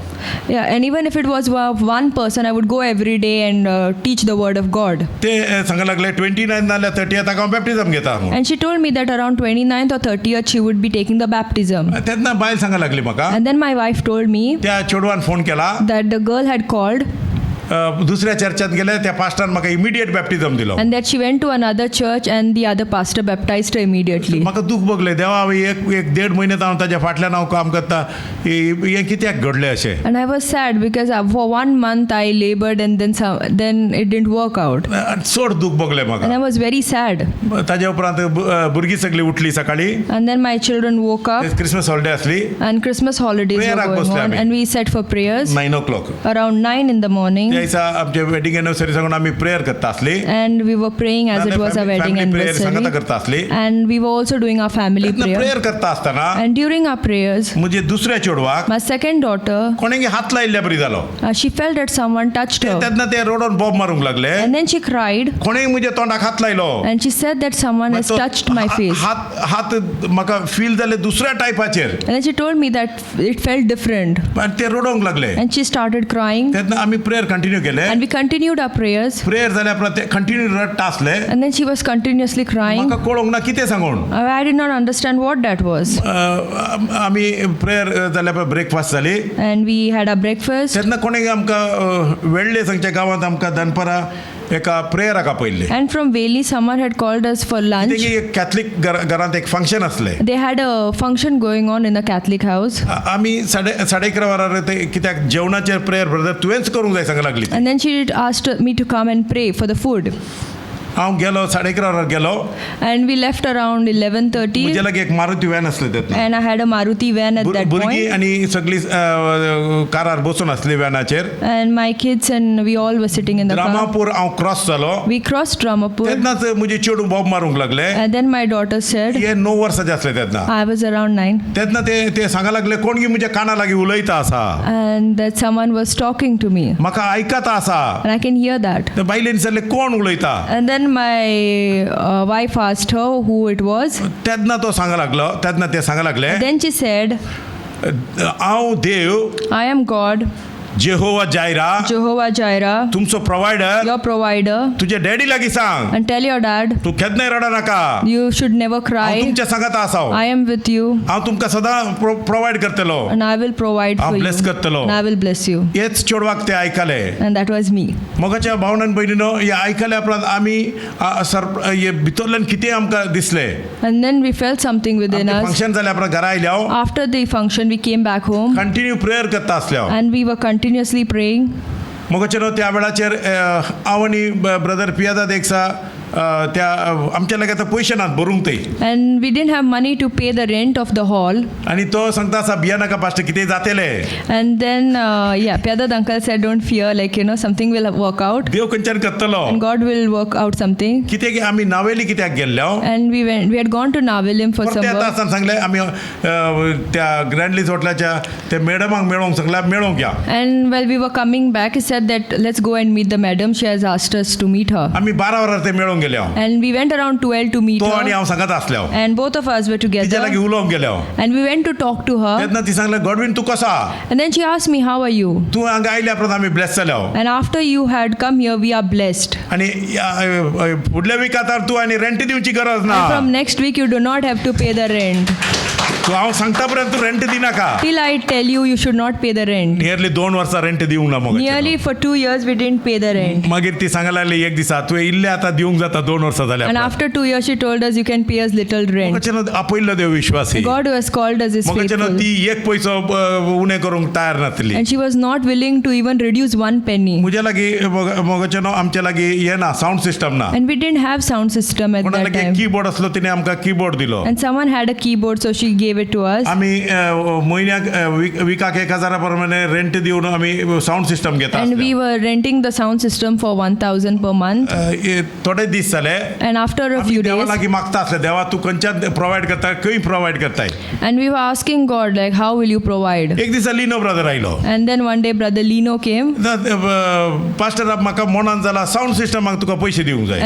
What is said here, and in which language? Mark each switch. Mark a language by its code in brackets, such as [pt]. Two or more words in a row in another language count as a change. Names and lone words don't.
[en] Yeah, and even if it was one person, I would go every day and teach the word of God. [kok] ते सांगूंक लागले 29 नाल्यार 30th हांव बॅप्टिझम घेता. [en] And she told me that around 29th or 30th she would be taking the baptism. [kok] तेन्ना बायल सांगूंक लागली म्हाका, [en] And then my wife told me [kok] त्या चेडवान फोन केला, [en] that the girl had called [kok] दुसऱ्या चर्चात गेले, त्या पास्टान म्हाका [en] immediate baptism [kok] दिलो. [en] and that she went to another church and the other pastor baptized her immediately. [kok] म्हाका दूख भोगलें, देवा हांवें एक देड म्हयन्यांत हांव ताच्या फाटल्यान हांव काम करता, हें कित्याक घडलें अशें. [en] And I was sad because for 1 month I labored and then it didn't work out. [kok] चड दूख भोगलें [en] And [kok] म्हाका. [en] I was very sad. [kok] ताज्या उपरांत भुरगीं सगळीं उठलीं सकाळी, [en] And then my children woke up Christmas holiday [kok] आसली, [en] and Christmas holidays were Prayer going [kok] बसले [en] on [kok] आमी. [en] and we set for prayers 9 o'clock. around 9 in the morning. [kok] त्या दिसा आमचे [en] wedding anniversary [kok] सांगून आमी प्रेयर करता आसली. [en] And we were praying as it was our wedding [kok] प्रेयर सांगता [en] anniversary. [kok] करता आसली. [en] And we were also doing our family prayer. [kok] प्रेयर करता आसतना [en] And during our prayers, [kok] म्हजे दुसऱ्या चेडवाक [en] my second daughter, [kok] कोणेंय हात लायिल्ल्या बरी जालो. [en] she felt that someone touched her. [kok] तेन्ना ते रोडोन बॉब मारूंक लागले, [en] And then she cried [kok] कोणेंय म्हज्या तोंडाक हात लायलो. [en] and she said that someone has touched my face. [kok] हात म्हाका फील जाले दुसऱ्या टायपाचेर, [en] And then she told me that it felt different. [kok] आनी ते रोडोंक लागले. [en] And she started crying. [kok] तेन्ना आमी [en] prayer continue [kok] केले. [en] And we continued our prayers. [kok] प्रेयर जाल्या उपरांत ते कंटिन्यू रडटा आसले. [en] And then she was continuously crying. [kok] म्हाका कळोंक ना कितें सांगून. [en] I did not understand what that was. [kok] आमी प्रेयर जाल्या उपरांत ब्रेकफास्ट जाली. [en] And we had our breakfast. [kok] तेन्ना कोणें आमकां वेळ्ळे सांगच्या गांवांत आमकां दनपारां एका प्रेयराक आपयल्ले. [en] And from Veli, someone had called us for lunch. [kok] तेंगे एक कॅथलीक घरांत एक फंक्शन आसलें. [en] They had a function going on in a Catholic house. [kok] आमी 11:30 वरार ते कित्याक जेवणाचेर प्रेयर ब्रदर तुवेंच करूंक जाय सांगूंक लागली. [en] And then she asked me to come and pray for the food. [kok] हांव गेलो 11:30 वरार गेलो. [en] And we left around 11:30. [kok] म्हजे लागीं एक मारुती वॅन आसली तेन्ना. [en] And I had a Maruti van at that [kok] भुरगीं [en] point. [kok] आनी सगळीं कारार बसून आसली वॅनाचेर. [en] And my kids and we all were sitting in the car. [kok] रामापूर हांव क्रॉस जालो. [en] We crossed Ramapur. [kok] तेन्नाच म्हजे चेडूं बॉब मारूंक लागले. [en] And then my daughter said, [kok] हे 9 वर्साचे आसले तेन्ना. [en] I was around 9. [kok] तेन्ना ते सांगूंक लागले कोण गी म्हज्या काना लागीं उलयता आसा, [en] And that someone was talking to me. [kok] म्हाका आयकता आसा. [en] And I can hear that. [kok] ते बायलेन विचारले कोण उलयता. [en] And then my wife asked her who it was. [kok] तेन्ना तो सांगूंक लागलो, तेन्ना ते सांगूंक लागले [en] Then she said, [kok] हांव देव [en] I am God, [kok] जेहोवा जायरा, [en] Jehovah Jireh, [kok] तुमचो प्रोवायडर. [en] your provider. [kok] तुझे डॅडी लागीं सांग [en] And tell your dad, [kok] तूं केन्नाय रडा नाका, [en] you should never [kok] हांव [en] cry. [kok] तुमच्या सांगाता आसा. [en] I am with you [kok] हांव तुमकां सदां प्रोवायड करतलो, [en] and I will provide [kok] हांव [en] for [kok] ब्लेस [en] you. [kok] करतलो. [en] And I will bless you. [kok] हेच चेडवाक ते आयकले. [en] And that was me. [kok] मोगाच्या भावनान भयणीनो हे आयकल्या उपरांत आमी हे भितरल्यान कितें आमकां दिसलें. [en] And then we felt something within us. [kok] फंक्शन जाल्या उपरांत घरा आयल्या [en] After the function, we came back home [kok] कंटिन्यू प्रेयर करता आसल्या. [en] and we were continuously praying. [kok] मोगाचे न्हू त्या वेळाचेर हांव आनी ब्रदर पियादा देखसा त्या आमच्या लागीं आतां पयशे नात भरूंक ते [en] And we didn't have money to pay the rent of the hall. [kok] आनी तो सांगता आसा भिया नाका पास्टर कितें जातलें [en] And then, Pyadad uncle said, don't fear, something will work out. [kok] देव खंयच्यान करतलो [en] And God will work out something. [kok] कित्याक आमी नावेली कित्याक गेल्ले [en] And we had gone to Navelim for some [kok] परते आतां [en] work. [kok] आसतना सांगलें आमी त्या ग्रँडलीज हॉटेलाच्या त्या मॅडमाक मेळोंक सांगल्यार मेळोंक या [en] And while we were coming back, he said that let's go and meet the madam. She has asked us to meet her. [kok] आमी 12 वरां ते मेळोंक गेले [en] And we went around 12 to meet [kok] तो आनी [en] her. [kok] हांव सांगत आसले [en] And both of us were [kok] तिच्या [en] together. [kok] लागीं उलोवंक गेले [en] And we went to talk to her. [kok] तेन्ना ती सांगलें गॉडवीन तूं कसो आहा [en] And then she asked me, how are you? [kok] तूं हांगा आयल्या उपरांत आमी ब्लेस जाल्या [en] And after you had come here, we are blessed. [kok] आनी फुडल्या विकात तूं आनी रेंट दिवची गरज ना [en] And from next week, you do not have to pay the rent. [kok] तूं हांव सांगता पर्यंत तूं रेंट दिनाका [en] Till I tell you, you should not pay the rent. [kok] नियरली 2 वर्सां रेंट दिवंक ना मग [en] Nearly for 2 years, we didn't pay the rent. [kok] मागीर ती सांगायला लागली एक दिसा तुवें इल्लें आतां दिवंक जाता 2 वर्सां [en] And [kok] जाल्या [en] after 2 years, she told us, you can pay us little rent. [kok] आपयल्लो देव विश्वासी [en] God who has called us is [kok] मगच्यान [en] faithful. [kok] ती एक पयसो उणें करूंक तयार नासली [en] And she was not willing to even reduce 1 penny. [kok] म्हज्या लागीं मगच्यान आमच्या लागीं हें ना [en] sound system [kok] ना [en] And we didn't have sound system at [kok] कोणा [en] that [kok] लागीं [en] time. [kok] कीबोर्ड आसलो तिणें आमकां कीबोर्ड दिलो [en] And someone had a keyboard, so she gave it to us. [kok] आमी म्हयन्याक विकाक 1000 प्रमाणे रेंट दिवन आमी [en] sound system [kok] घेता [en] And we were renting the sound system for 1,000 per month. [kok] थोडे दीस जाले [en] And after a [kok] आमी [en] few [kok] देवा [en] days, [kok] लागीं मागता आसले देवा तूं खंयच्यान प्रोवायड करता खंय प्रोवायड करताय [en] and we were asking God, how will you provide? [kok] एक दिसा लिनो ब्रदर आयलो [en] And then one day, Brother Lino came. [kok] पास्टर माका मनान जाला सावंड सिस्टमाक तुका पयशे दिवंक जाय